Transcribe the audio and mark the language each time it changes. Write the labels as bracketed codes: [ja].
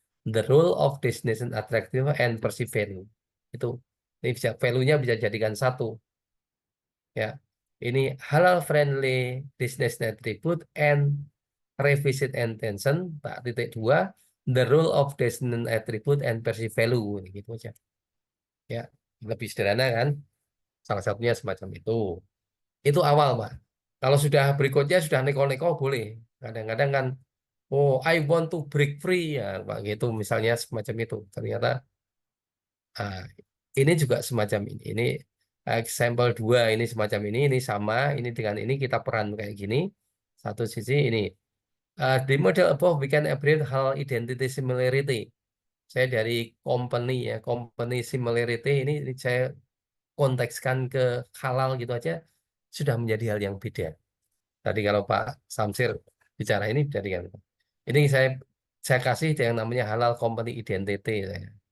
[en] The role of destination attractive and perceived value. [id] Itu. Ini bisa value-nya bisa jadikan satu. [en] Ya. Ini halal friendly destination attribute and revisit intention, [id] tak titik dua, [en] the role of destination attribute and perceived value, gitu aja. [id] Ya, lebih sederhana kan? Salah satunya semacam itu. Itu awal, Pak. Kalau sudah berikutnya sudah neko-neko boleh. Kadang-kadang kan, oh, [en] I want to break free [id] ya, Pak, gitu misalnya semacam itu. Ternyata ini juga semacam ini. Ini example 2 ini semacam ini sama, ini dengan ini kita peran kayak gini. Satu sisi ini. [en] Di model above we can abbreviate hal identity similarity. [id] Saya dari company ya, company similarity ini saya kontekskan ke halal gitu aja sudah menjadi hal yang beda. Tadi kalau Pak Samsir bicara ini jadikan. Ini saya kasih yang namanya halal company identity saya.